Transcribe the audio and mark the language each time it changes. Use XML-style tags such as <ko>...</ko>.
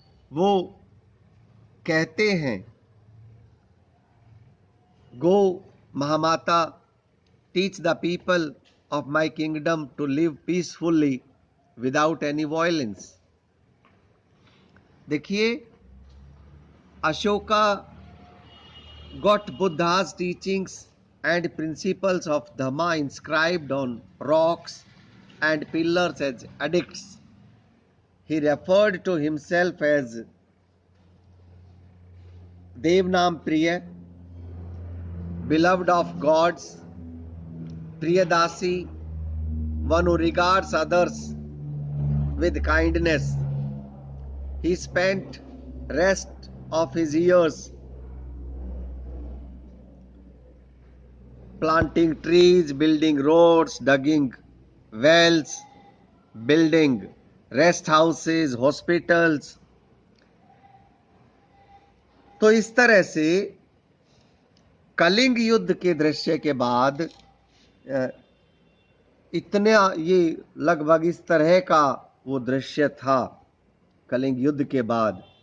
<hi>वो कहते हैं,</hi> <en>Go Mahamatta, teach the people of my kingdom to live peacefully without any violence.</en> <hi>देखिए,</hi> <en>Ashoka got Buddha's teachings and principles of Dhamma inscribed on rocks and pillars as edicts. He referred to himself as Devnam Priya, beloved of gods, Priyadasi, one who regards others with kindness. He spent rest of his years planting trees, building roads, digging wells, building rest houses, hospitals.</en> <hi>तो इस तरह से कलिंग युद्ध के दृश्य के बाद इतना ये लगभग इस तरह का वो दृश्य था कलिंग युद्ध के बाद।</hi>